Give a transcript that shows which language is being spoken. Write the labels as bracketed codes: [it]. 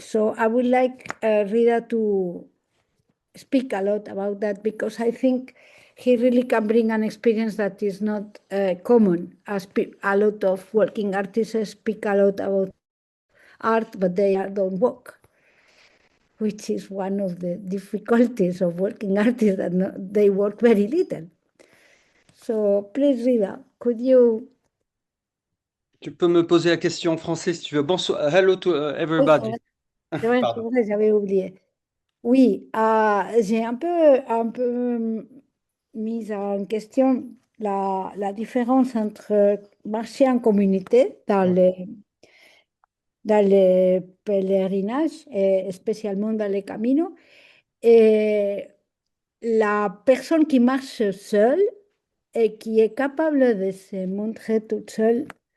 [en] So I would like Rita to speak a lot about that, because I think he really can bring an experience that is not common, as a lot of working artists speak a lot about art, but they don't walk, which is one of the difficulties of working artists, that they work very little. So please, Rita, could you... [fr] Tu peux me poser la question en français si tu veux. Bonsoir, [en] hello to everybody. [fr] C'est vrai, j'avais oublié. Oui, j'ai un peu mis en question la différence entre marcher en communauté dans les pèlerinages, et spécialement dans les caminos, et la personne qui marche seule et qui est capable de se montrer toute seule